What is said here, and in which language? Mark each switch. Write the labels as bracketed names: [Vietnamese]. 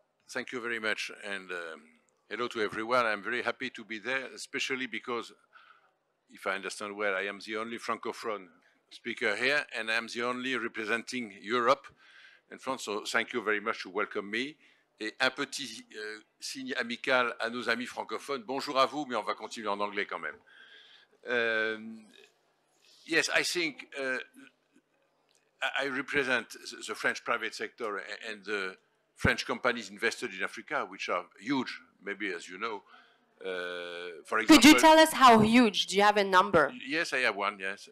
[English] Thank you very much, and hello to everyone. I'm very happy to be there, especially because, if I understand well, I am the only Francophone speaker here, and I'm the only representing Europe. in France. So thank you very much to welcome me. [French] Et un petit signe amical à nos amis francophones. Bonjour à vous, mais on va continuer en anglais quand même. [English] Yes, I think I represent the French private sector and the French companies invested in Africa, which are huge, maybe as you know. For example, could you tell us how huge? Do you have a number? Yes, I have one, yes.